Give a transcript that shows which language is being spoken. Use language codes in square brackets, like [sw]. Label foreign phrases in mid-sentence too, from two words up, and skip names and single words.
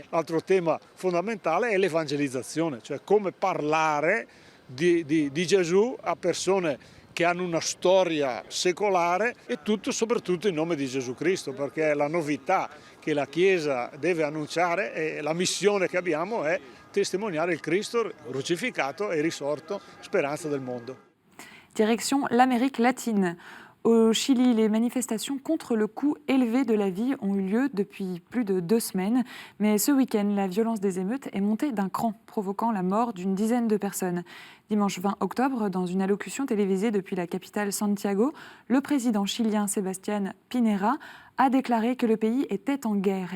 [it] L'altro tema fondamentale è l'evangelizzazione, cioè come parlare di Gesù a persone che hanno una storia secolare e tutto soprattutto in nome di Gesù Cristo, perché la novità che la Chiesa deve annunciare e la missione che abbiamo è testimoniare il Cristo crucificato e risorto, speranza del mondo. [fr] Direction l'Amérique latine. Au Chili, les manifestations contre le coût élevé de la vie ont eu lieu depuis plus de 2 semaines. Mais ce week-end, la violence des émeutes est montée d'un cran, provoquant la mort d'une dizaine de personnes. Dimanche 20 octobre, dans une allocution télévisée depuis la capitale Santiago, le président chilien Sebastián Piñera a déclaré que le pays était en guerre.